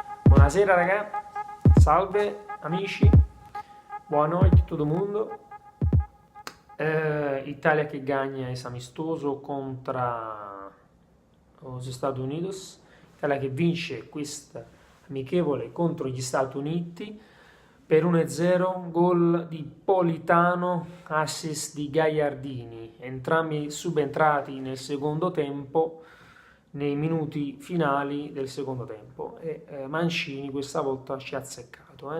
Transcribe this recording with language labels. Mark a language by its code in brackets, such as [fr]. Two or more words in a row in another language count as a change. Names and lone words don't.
[it] Buonasera ragazzi, salve amici, [pt] boa noite todo mundo. Itália que ganha esse amistoso contra os [it] Stati Uniti, Itália che vince questa amichevole contro gli Stati Uniti per 1-0, gol di Politano, assist di Gagliardini, entrambi subentrati nel secondo tempo, nei minuti finali del secondo tempo, e Mancini questa volta ci ha azzeccato.